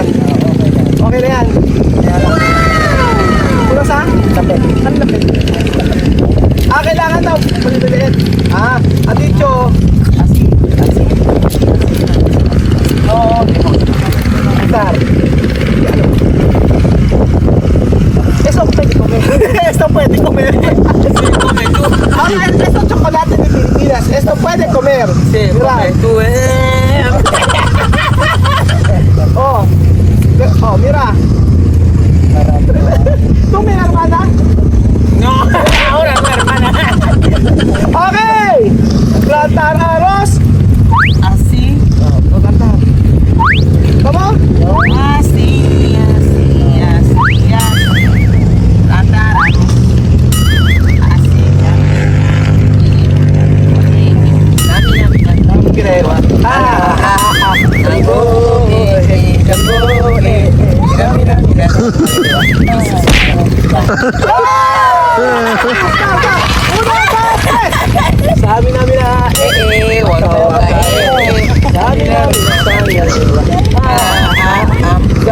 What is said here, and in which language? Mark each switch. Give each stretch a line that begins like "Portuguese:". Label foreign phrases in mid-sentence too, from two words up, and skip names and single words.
Filipino: Okay na yan. Kulang sa? Lapit. Ano lapit? Kailangan daw. Palibilit.
Spanish: Adicho. Asi. Oo.
English: Star.
Spanish: Eso pwede comer. Esto puede comer. Esto chocolate de Pilipinas. Esto puede comer. Mira. Oh. Oh, mira. ¿Tú mi hermana? No, ahora mi hermana. Okay. Plantar arroz. Así. ¿Cómo? Así. Plantar arroz. Así.
Filipino: Ang ginagawa. Sabi namin na sabi namin na